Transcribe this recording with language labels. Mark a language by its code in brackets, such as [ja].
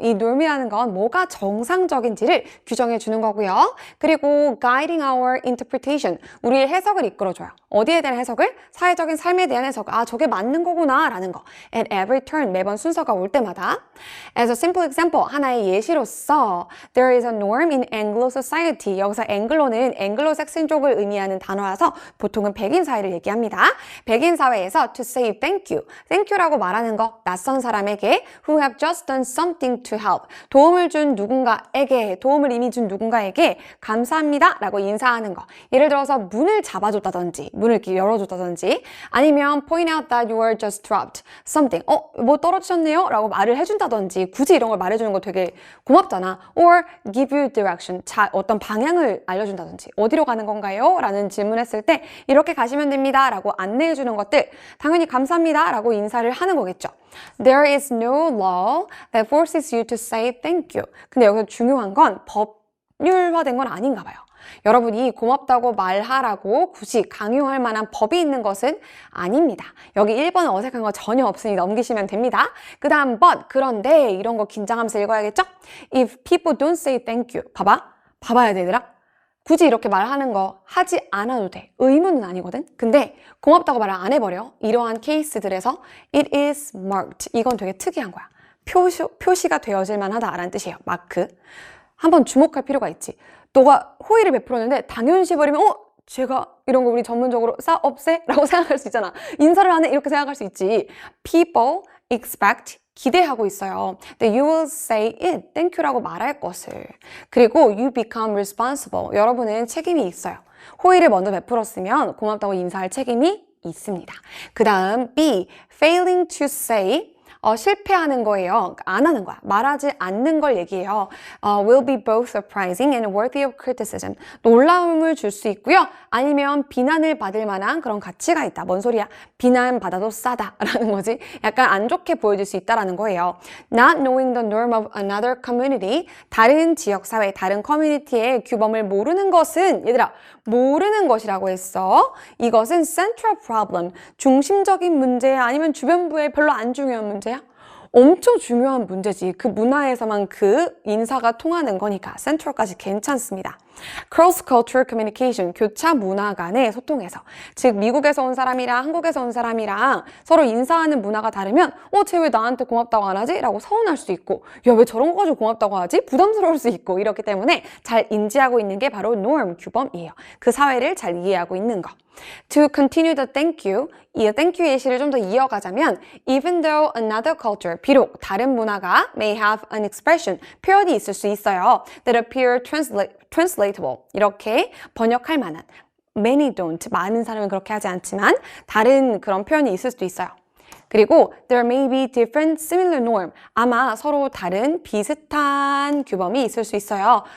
[ko] 이 norm이라는 건 뭐가 정상적인지를 규정해 주는 거고요. [en] 그리고 guiding our interpretation. [ko] 우리의 해석을 이끌어줘요. 어디에 대한 해석을? 사회적인 삶에 대한 해석. 아, 저게 맞는 거구나 라는 거. [en] At every turn. [ko] 매번 순서가 올 때마다. [en] As a simple example. [ko] 하나의 예시로서 [en] There is a norm in Anglo society. [ko] 여기서 앵글로는 앵글로색슨족을 의미하는 단어라서 보통은 백인 사회를 얘기합니다. 백인 사회에서 [en] to say thank you. [ko] Thank you라고 말하는 거 낯선 사람에게 [en] who have just done something to help [ko] 도움을 준 누군가에게 도움을 이미 준 누군가에게 감사합니다 라고 인사하는 거 예를 들어서 문을 잡아줬다든지 문을 이렇게 열어줬다든지 아니면 [en] point out that you were just dropped something [ko] 뭐 떨어지셨네요 라고 말을 해준다든지 굳이 이런 걸 말해주는 거 되게 고맙잖아 [en] or give you direction [ko] 어떤 방향을 알려준다든지 어디로 가는 건가요? 라는 질문했을 때 이렇게 가시면 됩니다 라고 안내해주는 것들 당연히 감사합니다 라고 인사를 하는 거겠죠. [en] There is no law that forces you to say thank you. [ko] 근데 여기서 중요한 건 법률화된 건 아닌가 봐요. 여러분이 고맙다고 말하라고 굳이 강요할 만한 법이 있는 것은 아닙니다. 여기 1번 어색한 거 전혀 없으니 넘기시면 됩니다. 그 다음 but 그런데 이런 거 긴장하면서 읽어야겠죠? [en] If people don't say thank you. [ko] 봐봐야 돼 얘들아. 굳이 이렇게 말하는 거 하지 않아도 돼. 의무는 아니거든. 근데 고맙다고 말을 안 해버려. 이러한 케이스들에서 [en] it is marked. [ko] 이건 되게 특이한 거야. 표시가 되어질 만하다라는 뜻이에요. 마크. 한번 주목할 필요가 있지. 너가 호의를 베풀었는데 당연시 버리면 제가 이런 거 우리 전문적으로 없애? 라고 생각할 수 있잖아. 인사를 하네? 이렇게 생각할 수 있지. [en] People expect [ko] 기대하고 있어요. [en] That you will say it, thank you라고 [ko] 말할 것을. 그리고 [en] you become responsible. [ko] 여러분은 책임이 있어요. 호의를 먼저 베풀었으면 고맙다고 인사할 책임이 있습니다. 그 다음 B, [en] failing to say [ko] 실패하는 거예요. 안 하는 거야. 말하지 않는 걸 얘기해요. [en] will be both surprising and worthy of criticism. [ko] 놀라움을 줄 수 있고요. 아니면 비난을 받을 만한 그런 가치가 있다. 뭔 소리야? 비난받아도 싸다라는 거지. 약간 안 좋게 보여질 수 있다라는 거예요. [en] Not knowing the norm of another community. [ko] 다른 지역사회, 다른 커뮤니티의 규범을 모르는 것은 얘들아 모르는 것이라고 했어. 이것은 [en] central problem. [ko] 중심적인 문제야? 아니면 주변부에 별로 안 중요한 문제야? 엄청 중요한 문제지. 그 문화에서만 그 인사가 통하는 거니까 센트럴까지 괜찮습니다. [en] Cross-cultural communication, [ko] 교차 문화 간의 소통에서 즉 미국에서 온 사람이랑 한국에서 온 사람이랑 서로 인사하는 문화가 다르면 쟤 왜 나한테 고맙다고 안 하지? 라고 서운할 수도 있고 야 왜 저런 거 가지고 고맙다고 하지? 부담스러울 수 있고 이렇기 때문에 잘 인지하고 있는 게 바로 norm, 규범이에요. 그 사회를 잘 이해하고 있는 거. [en] To continue the thank you, [ko] 이 thank you 예시를 좀 더 이어가자면 [en] even though another culture, [ko] 비록 다른 문화가 [en] may have an expression, [ko] 표현이 있을 수 있어요. [en] that appear translatable, [ko] 이렇게 번역할 만한 [en] many don't, [ko] 많은 사람은 그렇게 하지 않지만 다른 그런 표현이 있을 수도 있어요. 그리고 [en] there may be different similar norm, [ko] 아마 서로 다른 비슷한 규범이 있을 수 있어요.